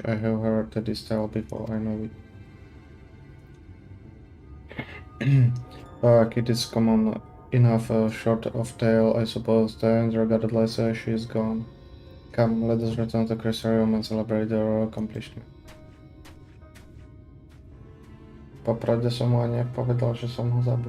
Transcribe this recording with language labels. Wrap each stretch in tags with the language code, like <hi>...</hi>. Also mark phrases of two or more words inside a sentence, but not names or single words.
<en>I have heard this tale before, I know it. It is common enough short of tale, I suppose. Then, regardless, she is gone. Come, let us return to Chrysarium and celebrate our accomplishment.</en> <sk>Popravde som mu ani nepovedal, že som ho zabil.</sk>